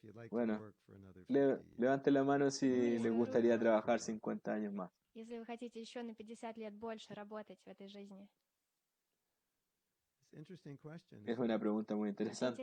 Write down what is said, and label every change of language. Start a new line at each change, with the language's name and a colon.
Spanish: Bueno, levante la mano si le gustaría trabajar 50 años más.
Russian: Если вы хотите еще на 50 лет больше работать в этой жизни.
Spanish: Es una pregunta muy interesante.